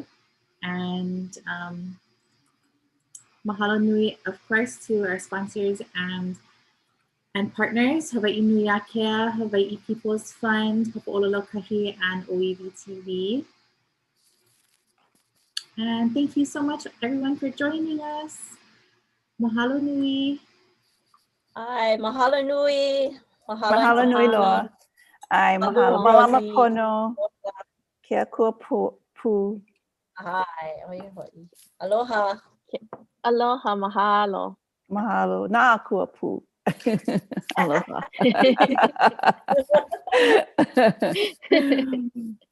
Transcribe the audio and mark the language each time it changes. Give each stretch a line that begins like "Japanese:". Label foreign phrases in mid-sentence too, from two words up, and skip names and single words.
English: And
Hawaiian: mahalo nui,
English: of course, to our sponsors and partners, Hawaii Nui Akea, Hawaii People's Fund, Hopo'ololokahi, and OEV TV. And thank you so much, everyone, for joining us.
Hawaiian: Mahalo nui. Ai, mahalo nui. Mahalo nui loa. Ai, mahalo. Malama pono. Kia kua pu. Ai, aloha. Aloha, mahalo. Mahalo. Nā kua pu. Aloha.